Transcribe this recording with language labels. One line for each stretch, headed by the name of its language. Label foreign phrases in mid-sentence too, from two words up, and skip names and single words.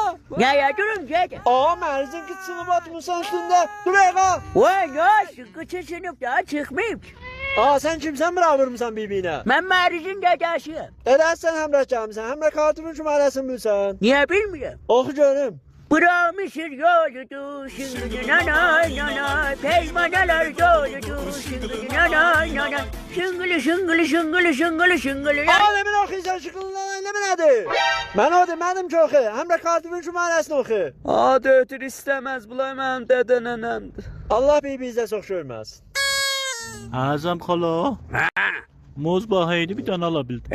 Azerbaijani: Nəyə durun gedə? Ağa mərzin ki sınıf atmışsan üstündə. Duraya! Vay yaxşı, qıçı sınıf daha çıxmayıb ki. Ağa sen kimsən bura vurmuşsan bibinə? Mən mərizin dədəsiyəm. Edəsən həmrə gəlmişsən, həmrə kartının şumarəsini bilsən. Niyə bilmirəm? Oxu görüm. Bıramışır yoludu, şıngıdı nanay nanay, peymanalar doludu, şıngıdı nanay nanay, şıngılı şıngılı şıngılı şıngılı şıngılı. Ağa demin oxuysan şıqılından eləmə nədir? Mən o demədim ki oxu, həmrə kartının şumarəsini oxu. Adı ötür istəməz, bulay mənim dədə nənəmdir. Allah bibinizdə çox görməsin. Azam xala. Ha, Muz bahaydı bir dənə ala bildim.